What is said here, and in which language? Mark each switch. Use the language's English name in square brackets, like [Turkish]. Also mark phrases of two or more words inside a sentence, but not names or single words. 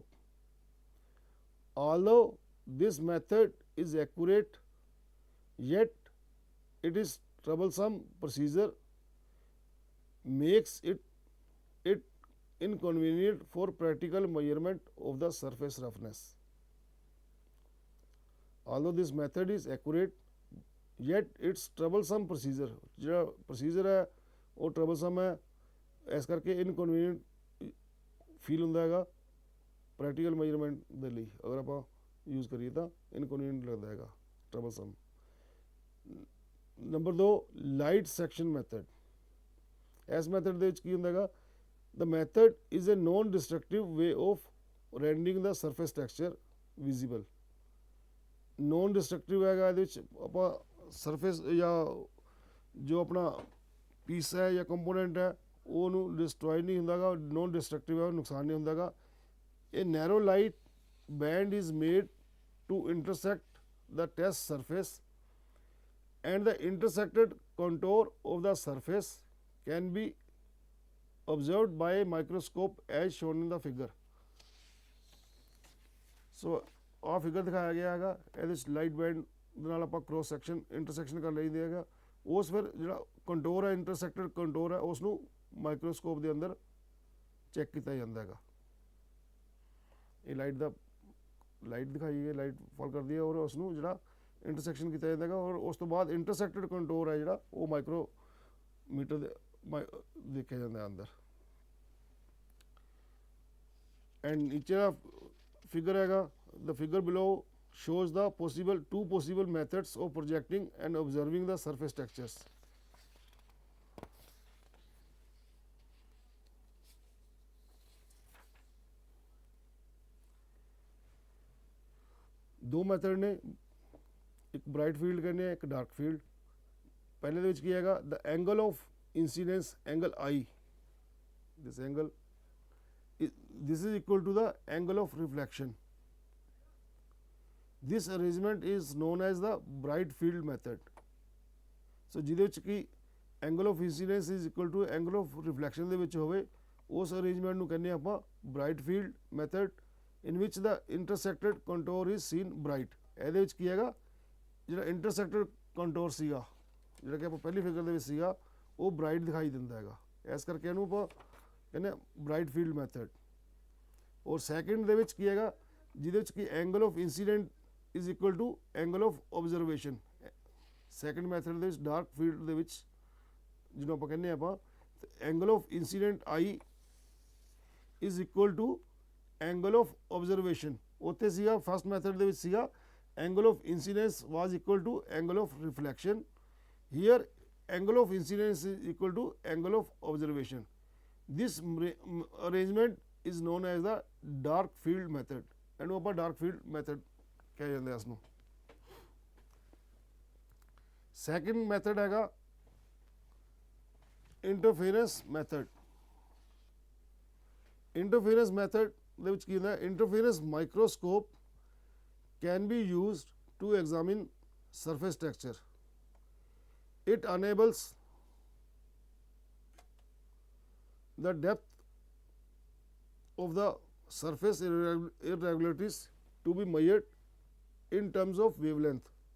[English] Although this method is accurate, yet it is troublesome procedure makes it inconvenient for practical measurement of the surface roughness. Although this method is accurate, yet it's troublesome procedure. [Punjabi] ਜਿਹੜਾ procedure ਹੈ ਉਹ troublesome ਹੈ, ਇਸ ਕਰਕੇ [English] inconvenient feel [Punjabi] ਹੁੰਦਾ ਹੈਗਾ [English] practical measurement [Punjabi] ਦੇ ਲਈ। ਅਗਰ ਆਪਾਂ ਯੂਜ਼ ਕਰੀਏ ਤਾਂ ਇਨਕਨਵੀਨੀਅੰਟ ਲੱਗਦਾ ਹੈਗਾ, troublesome। ਨੰਬਰ 2, [English] light section method. [Punjabi] ਇਸ ਮੈਥਡ ਦੇ ਵਿੱਚ ਕੀ ਹੁੰਦਾ ਹੈਗਾ, [English] the method is a non destructive way of rendering the surface texture visible। non destructive [Punjabi] ਹੈਗਾ, ਇਹਦੇ ਵਿੱਚ ਆਪਾਂ ਸਰਫੇਸ ਜਾਂ ਜੋ ਆਪਣਾ ਪੀਸ ਹੈ ਜਾਂ ਕੰਪੋਨੈਂਟ ਹੈ ਉਹਨੂੰ ਡਿਸਟਰੋਏ ਨਹੀਂ ਹੁੰਦਾ ਗਾ, [English] non destructive [Punjabi] ਹੈ, ਨੁਕਸਾਨ ਨਹੀਂ ਹੁੰਦਾ ਗਾ। [English] A narrow light band is made to intersect the test surface and the intersected contour of the surface can be observed by a microscope as shown in the figure। [Punjabi] So ਆਹ ਫਿਗਰ ਦਿਖਾਇਆ ਗਿਆ ਹੈਗਾ, ਇਹਦੇ ਵਿੱਚ [English] light band [Punjabi] ਦੇ ਨਾਲ ਆਪਾਂ [English] cross section intersection [Punjabi] ਕਰ ਲਈਦੇ ਹੈਗਾ। ਉਸ ਫਿਰ ਜਿਹੜਾ ਕੰਟੋਰ ਹੈ, [English] intersected contour [Punjabi] ਹੈ, ਉਸ ਨੂੰ ਮਾਈਕਰੋਸਕੋਪ ਦੇ ਅੰਦਰ ਚੈੱਕ ਕੀਤਾ ਜਾਂਦਾ ਹੈਗਾ। ਇਹ ਲਾਈਟ ਦਿਖਾਈ ਗਈ, [English] light fall [Punjabi] ਕਰਦੀ ਹੈ ਔਰ ਉਸ ਨੂੰ ਜਿਹੜਾ ਇੰਟਰਸੈਕਸ਼ਨ ਕੀਤਾ ਜਾਂਦਾ ਹੈਗਾ ਔਰ ਉਸ ਤੋਂ ਬਾਅਦ [English] intersected contour [Punjabi] ਹੈ ਜਿਹੜਾ ਉਹ ਮਾਈਕਰੋਮੀਟਰ ਦੇ ਦੇਖਿਆ ਜਾਂਦਾ ਅੰਦਰ। ਐਂਡ ਨੀਚੇ ਦਾ ਫਿਗਰ ਹੈਗਾ, [English] the figure below shows the two possible methods of projecting and observing the surface textures। [Punjabi] ਦੋ ਮੈਥਡ ਨੇ, ਇੱਕ [English] bright field [Punjabi] ਕਹਿੰਦੇ ਆ, ਇੱਕ [English] dark field. [Punjabi] ਪਹਿਲੇ ਦੇ ਵਿੱਚ ਕੀ ਹੈਗਾ, [English] the angle of incidence, angle I, this angle this is equal to the angle of reflection। This arrangement is known as the bright field method। So [Punjabi] ਜਿਹਦੇ ਵਿੱਚ ਕੀ [English] angle of incidence is equal to angle of reflection [Punjabi] ਦੇ ਵਿੱਚ ਹੋਵੇ, ਉਸ [English] arrangement [Punjabi] ਨੂੰ ਕਹਿੰਦੇ ਆਪਾਂ [English] bright field method in which the intersected contour is seen bright। [Punjabi] ਇਹਦੇ ਵਿੱਚ ਕੀ ਹੈਗਾ, ਜਿਹੜਾ [English] intersected contour [Punjabi] ਸੀਗਾ, ਜਿਹੜਾ ਕਿ ਆਪਾਂ ਪਹਿਲੀ ਫਿਗਰ ਦੇ ਵਿੱਚ ਸੀਗਾ, ਉਹ ਬ੍ਰਾਈਟ ਦਿਖਾਈ ਦਿੰਦਾ ਹੈਗਾ, ਇਸ ਕਰਕੇ ਇਹਨੂੰ ਆਪਾਂ ਕਹਿੰਦੇ [English] bright field method. [Punjabi] ਔਰ ਸੈਕਿੰਡ ਦੇ ਵਿੱਚ ਕੀ ਹੈਗਾ, ਜਿਹਦੇ ਵਿੱਚ ਕਿ [English] angle of incident is equal to angle of observation. second method [Punjabi] ਦੇ ਵਿੱਚ [English] dark field [Punjabi] ਦੇ ਵਿੱਚ ਜਿਹਨੂੰ ਆਪਾਂ ਕਹਿੰਦੇ ਆਪਾਂ [English] angle of incident I is equal to angle of observation. [Punjabi] ਉੱਥੇ ਸੀਗਾ [English] first method [Punjabi] ਦੇ ਵਿੱਚ ਸੀਗਾ [English] angle of incidence was equal to angle of reflection। Here angle of incidence is equal to angle of observation। This arrangement is known as the dark field method। [Punjabi] ਇਹਨੂੰ ਆਪਾਂ [English] dark field method [Punjabi] ਕਹਿ ਜਾਂਦੇ ਇਸ ਨੂੰ। [English] second method [Punjabi] ਹੈਗਾ [English] interference method. interference method [Punjabi] ਦੇ ਵਿੱਚ ਕੀ ਹੁੰਦਾ, [English] interference microscope can be used to examine surface texture। It enables the depth of the surface irregularities to be measured in terms of wavelength।